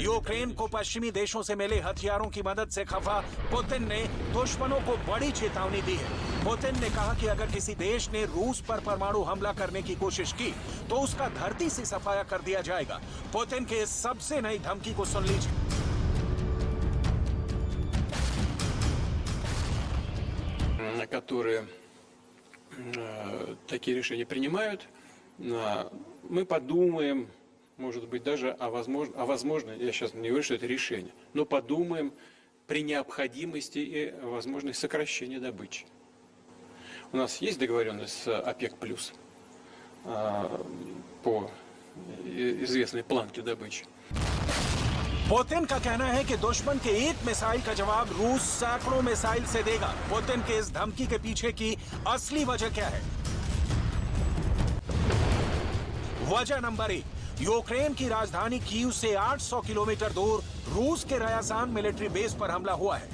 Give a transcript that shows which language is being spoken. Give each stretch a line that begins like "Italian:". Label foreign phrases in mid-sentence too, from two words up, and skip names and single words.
Hindi: यूक्रेन को पश्चिमी देशों से मिले हथियारों की मदद से खफा पुतिन ने दुश्मनों को बड़ी चेतावनी दी है। पुतिन ने कहा कि अगर किसी देश ने रूस पर परमाणु हमला करने की कोशिश की तो उसका धरती से सफाया कर दिया जाएगा। पुतिन के इस सबसे नई धमकी को सुन लीजिए।
Russian: На которые такие решения принимают, мы подумаем, может быть, даже возможно, я сейчас не говорю, что это решение, но подумаем при необходимости и возможности сокращения добычи. У нас есть договоренность с ОПЕК+, по известной планке добычи.
Hindi: पुतिन का कहना है कि दुश्मन के एक मिसाइल का जवाब रूस सैकड़ों मिसाइल से देगा। पुतिन के इस धमकी के पीछे की असली वजह क्या है? वजह नंबर 1 यूक्रेन की राजधानी कीव से 800 किलोमीटर दूर रूस के रयाजान
English: military base
Hindi: पर हमला हुआ है।